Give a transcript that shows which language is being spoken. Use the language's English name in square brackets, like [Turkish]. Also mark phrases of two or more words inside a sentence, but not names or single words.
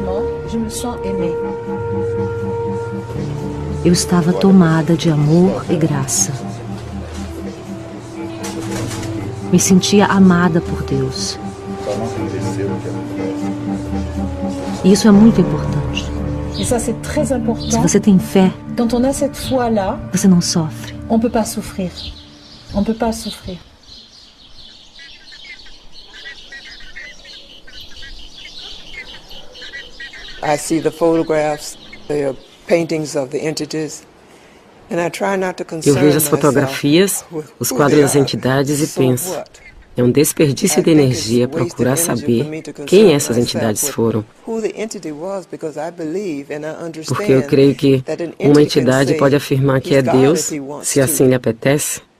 [Portuguese] Eu estava tomada de amor e graça. Me sentia amada por Deus. E isso é muito importante. Se você tem fé, [French] quand on a cette foi-là, [Portuguese] você não sofre. [French] on peut pas souffrir. On peut pas souffrir. [English] I see the photographs, the paintings of the entities, and I try not to concern [Portuguese] Eu vejo as fotografias, os quadros das entidades e penso, é um desperdício de energia procurar saber quem essas entidades foram. Porque eu creio que uma entidade pode afirmar que é Deus, se assim lhe apetece.